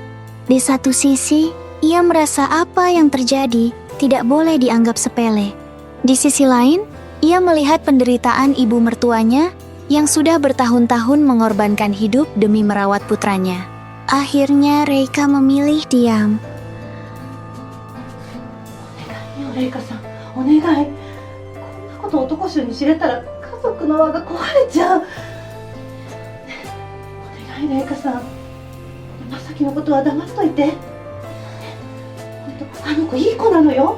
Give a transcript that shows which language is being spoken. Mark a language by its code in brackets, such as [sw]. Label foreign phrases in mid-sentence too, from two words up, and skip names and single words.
[id] Di satu sisi, ia merasa apa yang terjadi tidak boleh dianggap sepele. Di sisi lain, ia melihat penderitaan ibu mertuanya yang sudah bertahun-tahun mengorbankan hidup demi merawat putranya. Akhirnya Reika memilih diam. [ja] お願いよ、レイカさん。お願い。こんなこと男衆に知れたら家族の輪が壊れちゃう。お願い、レイカさん。まさきのことは黙っといて。本当、あの子いい子なのよ。